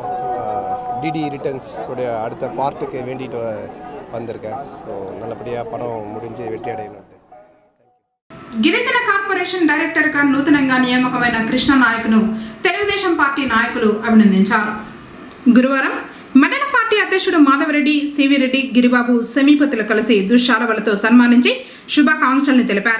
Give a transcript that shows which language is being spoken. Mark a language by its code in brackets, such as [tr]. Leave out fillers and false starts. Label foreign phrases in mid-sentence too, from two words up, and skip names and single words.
[ta] டிடி ரிட்டர்ன்ஸ் உடைய அடுத்த பார்ட்டுக்கு வேண்டிட்டு வந்திருக்கேன். ஸோ நல்லபடியாக படம் முடிஞ்சு வெற்றி அடையணும். [te] గిరిజన కార్పొరేషన్ డైరెక్టర్గా నూతనంగా నియామకమైన కృష్ణ నాయక్ను తెలుగుదేశం పార్టీ నాయకులు అభినందించారు. గురువారం మండల పార్టీ అధ్యక్షుడు మాధవరెడ్డి, సివిరెడ్డి, గిరిబాబు, సమీపతులు కలిసి దుశ్శాలవలతో సన్మానించి శుభాకాంక్షల్ని తెలిపారు.